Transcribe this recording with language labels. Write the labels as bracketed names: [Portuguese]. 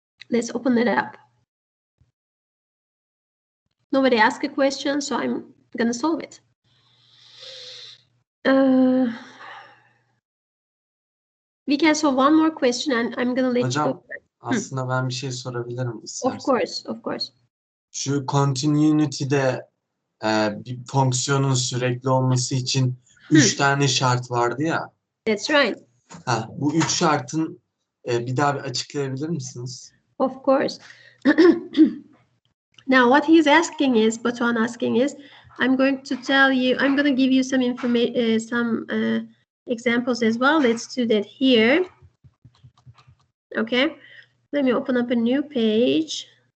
[English] Let's open it up. Nobody asked a question, so I'm gonna solve it. We can solve one more question, and I'm gonna let you go. [Turkish] Aslında ben bir şey sorabilirim istersen. [English] Of course, of course. [Turkish] Şu continuity'de bir fonksiyonun sürekli olması için 3 tane şart vardı ya. [English] That's right. [Turkish] Bu 3 şartın bir daha bir açıklayabilir misiniz? [English] Of course. Now, what he's asking is, Batuhan asking is, I'm going to tell you, I'm going to give you some information, some examples as well. Let's do that here. Okay. Let me open up a new page.